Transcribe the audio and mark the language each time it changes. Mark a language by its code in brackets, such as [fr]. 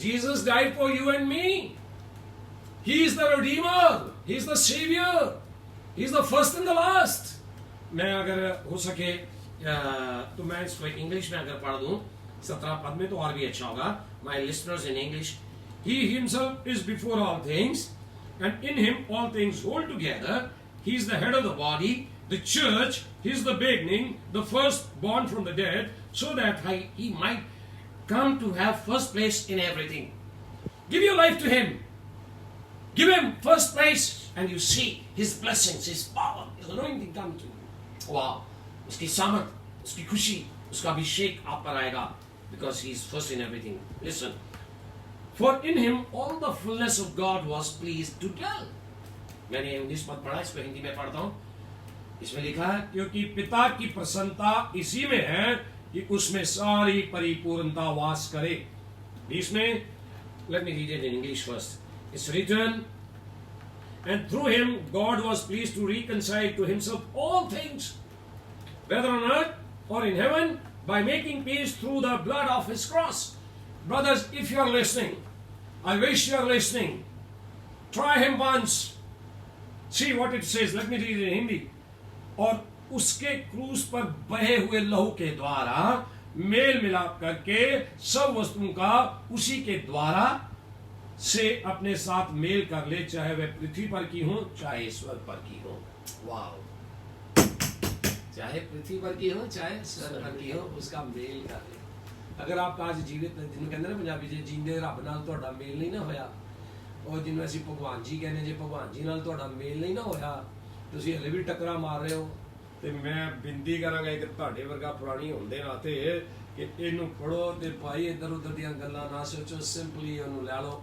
[en] Jesus died for you and me. He is the redeemer, he is the saviour, he is the first and the last. [hi] मैं अगर हो सके तो मैं इसको इंग्लिश में अगर पढ़ दूं 17 पद में तो और भी अच्छा होगा। [en] My listeners in English, He himself is before all things, and in him all things hold together. He is the head of the body, the church. He is the beginning, the firstborn from the dead, so that he might come to have first place in everything. Give your life to him. Give him first place, and you see his blessings, his power, his anointing come to you. Wow! [hi] उसकी सामर्थ, उसकी खुशी, उसका अभिषेक आप पर आएगा, [en] because he is first in everything. Listen. For in him all the fullness of God was pleased to dwell. [hi] मैंने English पद पढ़ा, इसको हिंदी में पढ़ता हूं. इसमें लिखा है क्योंकि पिता की प्रसन्नता इसी में है कि उसमें सारी परिपूर्णता वास करे. [en] इसमें, let me read it in English first. It's written, and through him God was pleased to reconcile to himself all things, whether on earth or in heaven, by making peace through the blood of his cross. Brothers, if you are listening, I wish you are listening. Try him once. See what it says. Let me read it in Hindi. [hi] और उसके क्रूस पर बहे हुए लहू के द्वारा mail मिलाप करके सब वस्तुओं का उसी के द्वारा से अपने साथ मेल कर ले, चाहे वह पृथ्वी पर की हो चाहे स्वर्ग पर की हो. वाह! चाहे पृथ्वी पर की हो चाहे स्वर्ग पर की हो, उसका मेल कर ले. अगर आप आज जीवित जिन्हें कहते ना पंजाबी [pa] जे जींदे रब नाल तुहाडा मेल नहीं ना होया, और जिन्हें ਅਸੀਂ ਭਗਵਾਨ ਜੀ ਕਹਿੰਦੇ ਜੇ ਭਗਵਾਨ ਜੀ ਨਾਲ ਤੁਹਾਡਾ ਮੇਲ ਨਹੀਂ ਨਾ ਹੋਇਆ, ਤੁਸੀਂ ਹਲੇ ਵੀ ਟੱਕਰਾ ਮਾਰ ਰਹੇ ਹੋ, ਤੇ ਮੈਂ ਬੇਨਤੀ ਕਰਾਂਗਾ ਕਿ ਤੁਹਾਡੇ ਵਰਗਾ ਪੁਰਾਣੀ ਹੁੰਦੇ ਨਾਤੇ ਕਿ ਇਹਨੂੰ ਪੜੋ ਤੇ ਭਾਈ ਇੱਧਰ ਉੱਧਰ ਦੀਆਂ ਗੱਲਾਂ ਨਾ ਸੋਚੋ, ਸਿੰਪਲੀ ਉਹਨੂੰ ਲੈ ਲਓ.